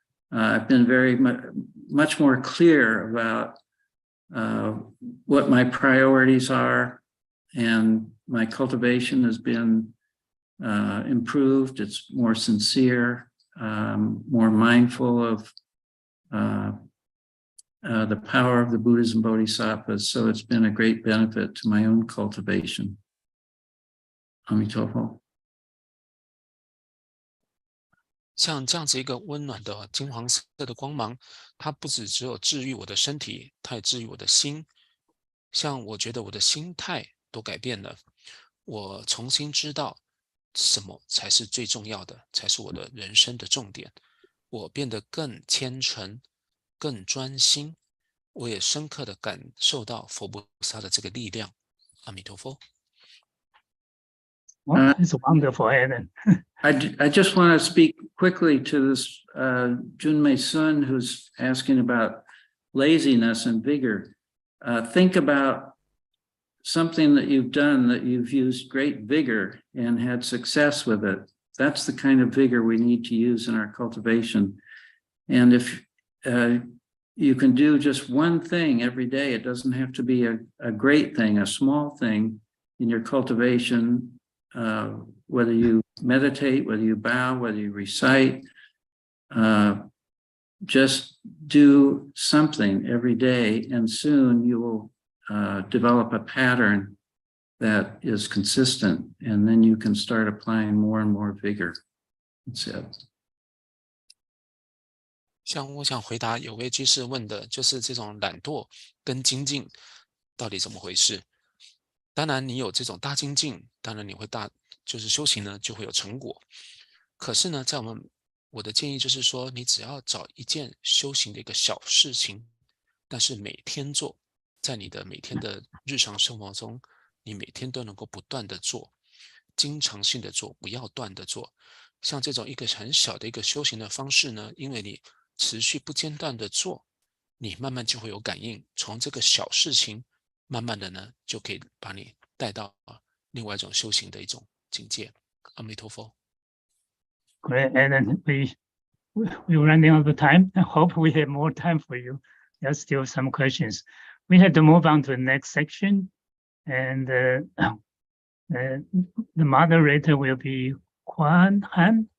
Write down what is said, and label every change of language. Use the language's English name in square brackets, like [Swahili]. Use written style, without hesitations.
[English] I've been very much more clear about what my priorities are, and my cultivation has been improved. It's more sincere, more mindful of the power of the Buddhas and Bodhisattvas. So it's been a great benefit to my own cultivation. Amitofo. [Chinese] 像这样子一个温暖的金黄色的光芒，它不只有治愈我的身体，它也治愈我的心。像我觉得我的心态都改变了，我重新知道什么才是最重要的，才是我的人生的重点。我变得更虔诚，更专心。我也深刻的感受到佛菩萨的这个力量。阿弥陀佛。 [English] Well, it's wonderful, Ellen. I just want to speak quickly to this Junmei Sun who's asking about laziness and vigor. Think about something that you've done that you've used great vigor and had success with it. That's the kind of vigor we need to use in our cultivation. And if you can do just one thing every day, it doesn't have to be a great thing, a small thing in your cultivation, whether you meditate, whether you bow, whether you recite, just do something every day, and soon you will develop a pattern that is consistent, and then you can start applying more and more vigor. That's it. [Chinese] 像我想回答有位居士问的，就是这种懒惰跟精进到底怎么回事？当然，你有这种大精进，当然你会就是修行呢就会有成果。可是呢，在我的建议就是说，你只要找一件修行的一个小事情，但是每天做，在你的每天的日常生活中，你每天都能够不断的做，经常性的做，不要断的做。像这种一个很小的一个修行的方式呢，因为你持续不间断的做，你慢慢就会有感应，从这个小事情慢慢的呢就可以把你带到另外一种修行的一种境界。阿弥陀佛。 [English] Great, and we're running out of time. I hope we have more time for you. There's still some questions. We have to move on to the next section, and the moderator will be Quan Han.